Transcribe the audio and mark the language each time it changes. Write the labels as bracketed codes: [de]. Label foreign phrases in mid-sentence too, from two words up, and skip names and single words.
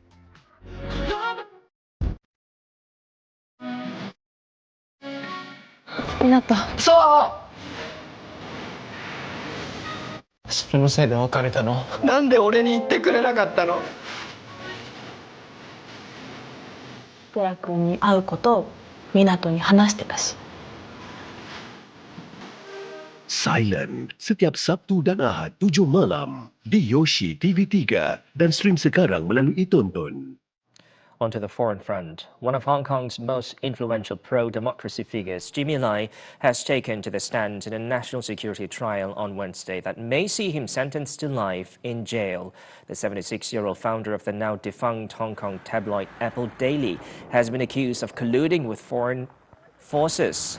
[ms] Kenapa? So, [ja] それのせいで別れたの？なんで俺に言ってくれなかったの？寺君に会うことを港に話してたし。 [ms] Silent setiap Sabtu dan Ahad 7 malam di Yoshi TV3 dan stream sekarang melalui Tonton. [en] Onto the foreign front. One of Hong Kong's most influential pro-democracy figures, Jimmy Lai, has taken to the stand in a national security trial on Wednesday that may see him sentenced to life in jail. The 76-year-old founder of the now defunct Hong Kong tabloid Apple Daily has been accused of colluding with foreign forces.